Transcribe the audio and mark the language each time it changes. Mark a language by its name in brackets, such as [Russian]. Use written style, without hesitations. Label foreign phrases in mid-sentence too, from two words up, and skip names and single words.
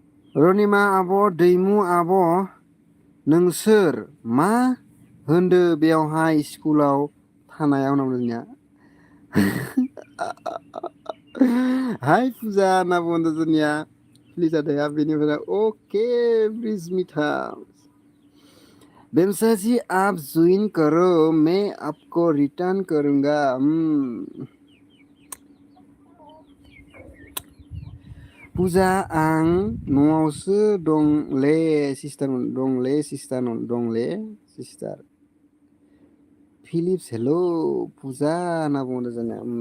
[Bodo] रनिमा आब' दैमु आब' नोंसोर मा होनदो बेयावहाय स्कुलाव थानायाव जोंनिया हाय फुजा होनना बुंदों जोंनिया फुलिजादाया बेनिफ्राय अके ब्रिजमिता बेमसाजी [Hindi] आप ज्वाइन करो मैं आपको रिटर्न करूंगा [Bodo] फुजा आं न'आवसो दंले सिस्टार दंले सिस्टार फिलिप्स हेल' फुजा होनना बुंदों जोंना